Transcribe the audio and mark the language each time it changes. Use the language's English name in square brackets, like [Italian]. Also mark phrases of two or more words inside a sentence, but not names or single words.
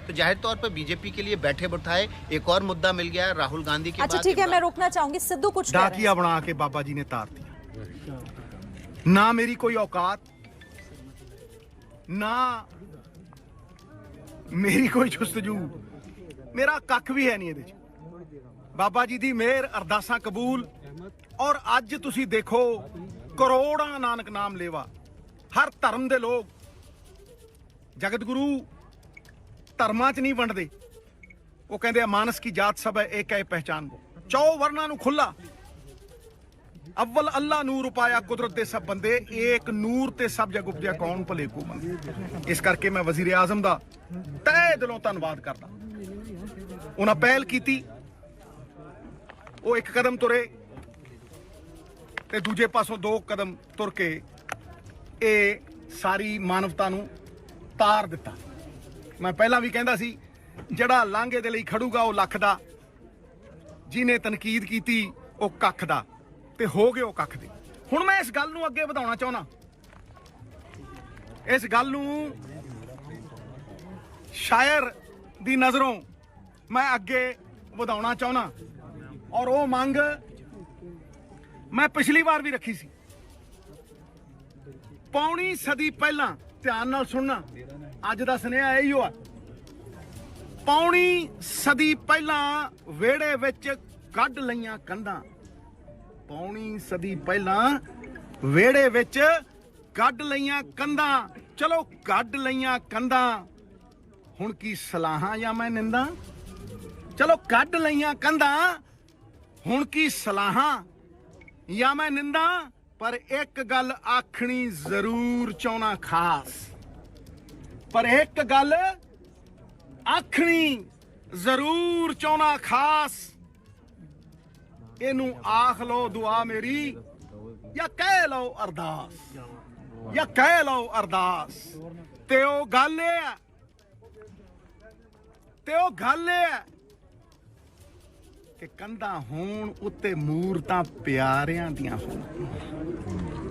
[Hindi] तो जाहिर तौर पर बीजेपी के लिए बैठे बिठाए एक और मुद्दा मिल गया है राहुल गांधी के। अच्छा ठीक है, मैं रोकना चाहूंगी। सिद्धू कुछ डाकिया बना के बाबा जी ने तार दिया। ना मेरी कोई औकात, ना मेरी कोई जुस्तजू, मेरा कख भी है नहीं। [Punjabi] ਬਾਬਾ ਜੀ ਦੀ ਮਿਹਰ, ਅਰਦਾਸਾਂ ਕਬੂਲ। ਔਰ ਅੱਜ ਤੁਸੀਂ ਦੇਖੋ ਕਰੋੜਾਂ ਨਾਨਕ ਨਾਮ ਲੇਵਾ, ਹਰ ਧਰਮ ਦੇ ਲੋਕ। ਜਗਤ ਗੁਰੂ ਧਰਮਾਂ 'ਚ ਨਹੀਂ ਵੰਡਦੇ, ਉਹ ਕਹਿੰਦੇ ਆ ਮਾਨਸ ਕੀ ਜਾਤ ਸਭ ਹੈ ਏਕ ਹੈ ਪਹਿਚਾਨ। 4 ਵਰਨਾਂ ਨੂੰ ਖੁੱਲਾ। ਅੱਵਲ ਅੱਲਾਹ ਨੂਰ ਉਪਾਇਆ ਕੁਦਰਤ ਦੇ ਸਭ ਬੰਦੇ, ਏਕ ਨੂਰ ਤੇ ਸਭ ਜਗ ਉਪਜਿਆ ਕੌਨ ਭਲੇ ਕੋ ਮੰਦੇ। ਇਸ ਕਰਕੇ ਮੈਂ ਵਜ਼ੀਰ ਆਜ਼ਮ ਦਾ ਤਹਿ ਦਿਲੋਂ ਧੰਨਵਾਦ ਕਰਦਾ। ਉਨ੍ਹਾਂ ਪਹਿਲ ਕੀਤੀ, ਵੋ ਏਕ ਕਦਮ ਤੁਰੇ ਤੇ ਦੂਜੇ ਪਾਸੋਂ 2 ਕਦਮ ਤੁਰ ਕੇ ਯੇ ਸਾਰੀ ਮਾਨਵਤਾ ਨੂੰ ਤਾਰ ਦਿੱਤਾ। ਮੈਂ ਪਹਿਲਾ ਭੀ ਕਹਿੰਦਾ ਸੀ ਜਿਹੜਾ ਲਾਂਘੇ ਦੇ ਲਈ ਖੜੂਗਾ ਵੋ ਲੱਖ ਦਾ, ਜਿਨ੍ਹੇ ਤਨਕੀਦ ਕੀਤੀ ਵੋ ਕੱਖ ਦਾ, ਤੇ ਹੋ ਗਏ ਉਹ ਕੱਖ ਦੇ। ਹੁਣ ਮੈਂ ਇਸ ਗੱਲ ਨੂੰ ਅੱਗੇ ਵਧਾਉਣਾ ਚਾਹੁੰਦਾ, ਇਸ ਗੱਲ ਨੂੰ ਸ਼ਾਇਰ ਦੀ ਨਜ਼ਰੋਂ ਮੈਂ ਅੱਗੇ ਵਧਾਉਣਾ ਚਾਹੁੰਦਾ। ਔਰ ਉਹ ਮੰਗ ਮੈਂ ਪਿਛਲੀ ਵਾਰ ਵੀ ਰੱਖੀ ਸੀ। ਪੌਣੀ ਸਦੀ ਪਹਿਲਾਂ, ਧਿਆਨ ਨਾਲ ਸੁਣਨਾ, ਅੱਜ ਦਾ ਸੁਨੇਹਾ ਇਹੀ ਆ। ਪੌਣੀ ਸਦੀ ਪਹਿਲਾਂ ਵਿਹੜੇ ਵਿੱਚ ਕੱਢ ਲਈਆਂ ਕੰਧਾਂ। ਪੌਣੀ ਸਦੀ ਪਹਿਲਾ ਵਿਹੜੇ ਵਿੱਚ ਕੱਢ ਲਈਆਂ ਕੰਧਾਂ। ਚਲੋ ਕੱਢ ਲਈਆਂ ਕੰਧਾਂ, ਹੁਣ ਕੀ ਸਲਾਹਾਂ ਯਾ ਮੈਂ ਨਿੰਦਾ। ਚਲੋ ਕੱਢ ਲਈਆਂ ਕੰਧਾਂ, ਹੁਣ ਕੀ ਸਲਾਹਾਂ ਯਾ ਮੈਂ ਨਿੰਦਾ। ਪਰ ਏਕ ਗੱਲ ਆਖਣੀ ਜ਼ਰੂਰ ਚਾਹਨਾ ਖ਼ਾਸ, ਪਰ ਏਕ ਗੱਲ ਆਖਣੀ ਜ਼ਰੂਰ ਚਾਹਨਾ ਖ਼ਾਸ। ਇਹਨੂੰ ਆਖ ਲਓ ਦੁਆ ਮੇਰੀ, ਜਾਂ ਕਹਿ ਲਓ ਅਰਦਾਸ, ਜਾਂ ਕਹਿ ਲਓ ਅਰਦਾਸ। ਤੇ ਉਹ ਗੱਲ ਇਹ ਹੈ ਕਿ ਕੰਧਾਂ ਹੋਣ ਉੱਤੇ ਮੂਰਤਾਂ ਪਿਆਰਿਆਂ ਦੀਆਂ ਹੋਣ।